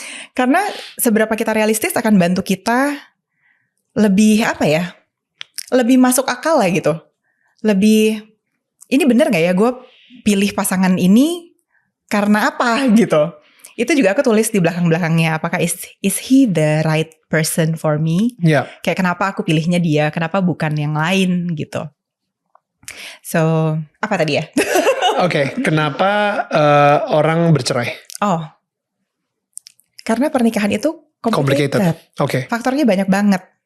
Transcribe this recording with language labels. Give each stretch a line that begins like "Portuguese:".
Indonesian: Karena seberapa kita realistis akan bantu kita lebih lebih masuk akal lah gitu. Lebih, ini bener gak ya gue pilih pasangan ini karena apa gitu. Itu juga aku tulis di belakang-belakangnya. Apakah
English: is he the right person for me?
Indonesian: Kayak kenapa aku pilihnya dia, kenapa bukan yang lain gitu. So, apa tadi ya? Oke, kenapa orang bercerai? Karena pernikahan itu complicated. Oke. Faktornya banyak banget.